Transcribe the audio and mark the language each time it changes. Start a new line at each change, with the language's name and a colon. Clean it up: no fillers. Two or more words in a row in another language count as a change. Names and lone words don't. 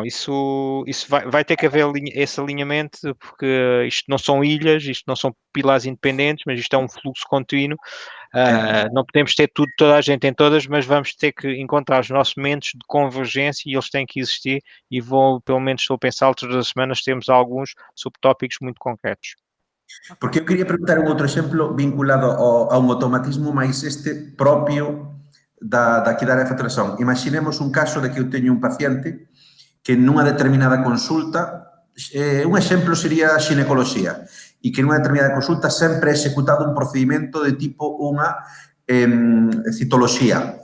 Portuguese: Isso vai ter que haver esse alinhamento, porque isto não são ilhas, isto não são pilares independentes, mas isto é um fluxo contínuo. Não podemos ter tudo, toda a gente em todas, mas vamos ter que encontrar os nossos momentos de convergência e eles têm que existir. E pelo menos estou a pensar, todas as semanas temos alguns subtópicos muito concretos.
Galician: Porque eu queria preguntar un outro exemplo vinculado a un automatismo máis este propio daqui da área de facturación. Imaginemos un caso de que eu teño un paciente que nunha determinada consulta, un exemplo sería a xinecoloxía, e que nunha determinada consulta sempre é executado un procedimento de tipo unha citoloxía.